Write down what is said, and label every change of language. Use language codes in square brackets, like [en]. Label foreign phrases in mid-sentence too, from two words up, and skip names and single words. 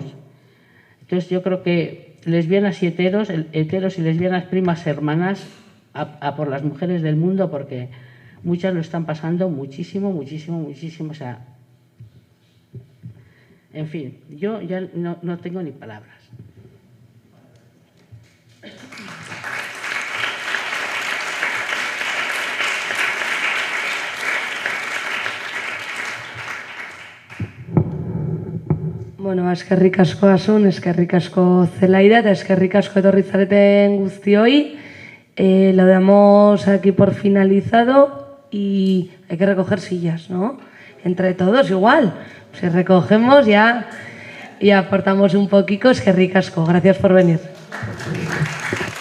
[es] Entonces yo creo que lesbianas y heteros y lesbianas primas hermanas a por las mujeres del mundo porque muchas lo están pasando muchísimo, muchísimo, muchísimo. O sea, en fin, yo ya no tengo ni palabras. [eu] Bueno, eskerrik asko Asun, eskerrik asko Zelaida eta eskerrik asko etorri zareten guztioi. [es] Lo damos aquí por finalizado y hay que recoger sillas, ¿no? Entre todos igual. Si recogemos ya y aportamos un poquito, [eu] eskerrik asko. [es] Gracias por venir.